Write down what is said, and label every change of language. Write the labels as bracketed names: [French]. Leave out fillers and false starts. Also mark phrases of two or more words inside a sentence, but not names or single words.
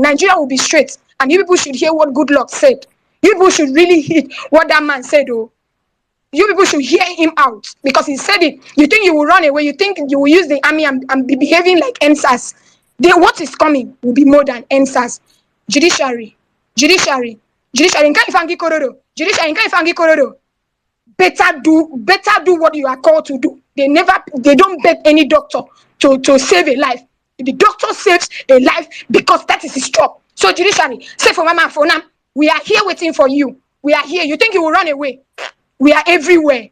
[English] Nigeria will be straight. And you people should hear what good luck said. You people should really hear what that man said. Oh, you people should hear him out because he said it. You think you will run away? You think you will use the army and be behaving like NSAS? What is coming will be more than NSAS. Judiciary. Judiciary nka ifangi kororo. Judiciary nka ifangi kororo. Better do what you are called to do. They don't beg any doctor to save a life. The doctor saves a life because that is his job. So judiciary, say for mama for now, we are here waiting for you. We are here. You think you will run away? We are everywhere.